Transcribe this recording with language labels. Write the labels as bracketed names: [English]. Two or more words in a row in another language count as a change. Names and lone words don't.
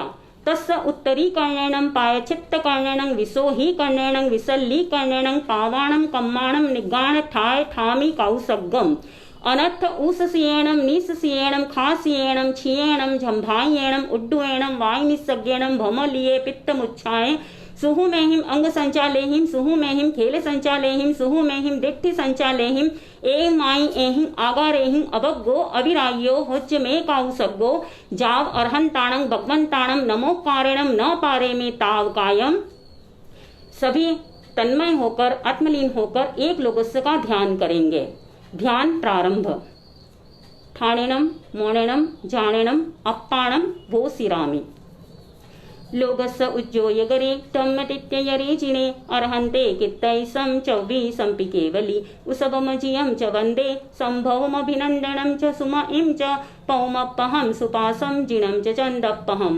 [Prakrit languages] तस्य उत्तरीकर्णेन पायचित्तकर्णेन विसोहीकर्णेन विसल्लीकर्णेन पावाणं कम्माणं निगाण ठाय ठामि कौसग्गम। अनर्थ ऊससीयेणं निससीयेणं खासीयेणं छियेणं झंभायेणं उड्डुयेणं वायुनिस्सज्ञेणं भमलिये पित्तमुच्छाये सुहु मेहिम अंग संचालेहिम सुहु मेहिम खेल संचालेहिम सुहु मेहिम दिट्ठि संचालेहिम ए माई एहिम आगारेहिम अबग्गो अविरायो होच्च में काउसग्गो जाव अर्हंताणं भगवंताणं नमोकारेणं न पारे में ताव कायम। [Hindi] सभी तन्मय होकर आत्मलीन होकर एक लोगस्य का ध्यान करेंगे। ध्यान प्रारंभ। [Prakrit languages] ठाणेणं मोणेणं जाणेणं अप्पाणं वो सिरामि। लोगस्य उज्जोय गरे तम्मतित्ययरे जिने अर्हन्ते कित्तैसं च विसंपि केवली उसवमजियं च वन्दे संभवमभिनन्दनं च सुमइं च पौमप्पहं सुपासं जिनं च चन्दप्पहं